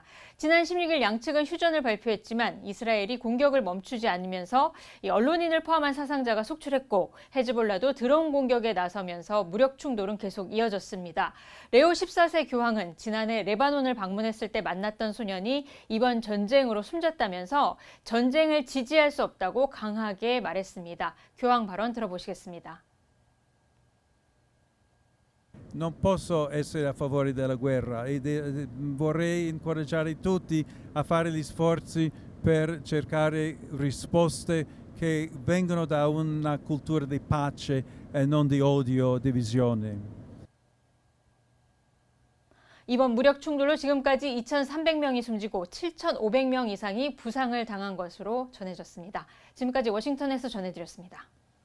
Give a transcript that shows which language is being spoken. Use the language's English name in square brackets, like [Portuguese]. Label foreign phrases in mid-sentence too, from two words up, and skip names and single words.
[Korean] 지난 16일 양측은 휴전을 발표했지만 이스라엘이 공격을 멈추지 않으면서 언론인을 포함한 사상자가 속출했고 헤즈볼라도 드론 공격에 나서면서 무력 충돌은 계속 이어졌습니다. 레오 14세 교황은 지난해 레바논을 방문했을 때 만났던 소년이 이번 전쟁으로 숨졌다면서 전쟁을 지지할 수 없다고 강하게 말했습니다. 교황 발언 들어보시겠습니다. [Italian] Non posso essere a favore della guerra e vorrei incoraggiare tutti a fare gli sforzi per cercare risposte che vengono da una cultura di pace e non di odio o divisione. [Korean] 이번 무력 충돌로 지금까지 2,300명이 숨지고 7,500명 이상이 부상을 당한 것으로 전해졌습니다. 지금까지 워싱턴에서 전해드렸습니다.